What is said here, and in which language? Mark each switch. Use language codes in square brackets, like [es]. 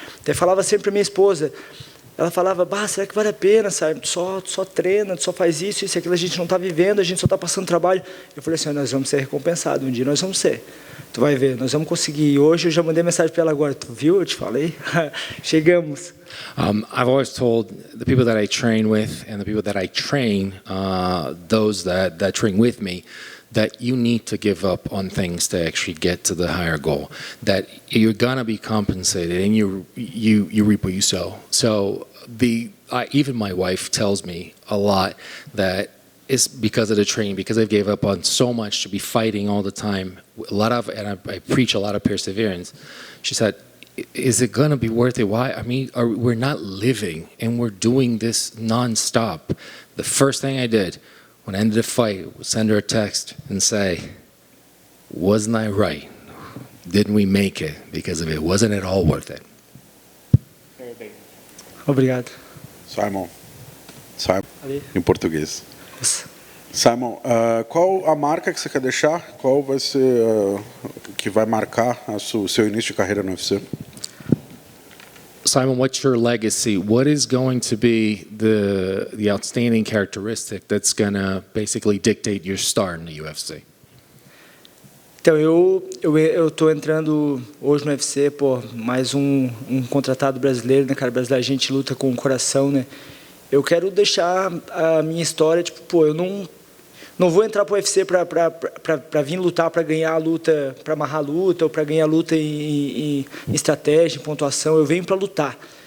[pt] Até falava sempre para minha esposa, ela falava: "Bah, será que vale a pena, sabe? Tu só treina, tu só faz isso e aquilo, a gente não está vivendo, a gente só está passando trabalho." Eu falei assim: "Nós vamos ser recompensados, um dia nós vamos ser. Tu vai ver, nós vamos conseguir." E hoje eu já mandei mensagem para ela agora. Tu viu? Eu te falei. Chegamos. [en] I've always told the people that I train with and the people that I train, those that train with me, that you need to give up on things to actually get to the higher goal. That you're gonna be compensated, and you reap what you sow. So even my wife tells me a lot that it's because of the training, because I gave up on so much to be fighting all the time. And I preach a lot of perseverance. She said, "Is it going to be worth it? Why? I mean, we're not living, and we're doing this nonstop." The first thing I did when I ended the fight was send her a text and say, "Wasn't I right? Didn't we make it because of it? Wasn't it all worth it?" [pt] Obrigado. Simon, Ali. em português. Simon, qual a marca que você quer deixar? Qual vai ser que vai marcar o seu início de carreira no UFC? [en] Simon, what's your legacy? What is going to be the outstanding characteristic that's going to basically dictate your start in the UFC? [pt] Então, eu tô entrando hoje no UFC, mais um contratado brasileiro, né, cara? Brasileiro, a gente luta com o coração, né? Eu quero deixar a minha história, tipo, eu não vou entrar para o UFC para vir lutar, para ganhar a luta, para amarrar a luta, ou para ganhar a luta em estratégia, em pontuação. Eu venho para lutar.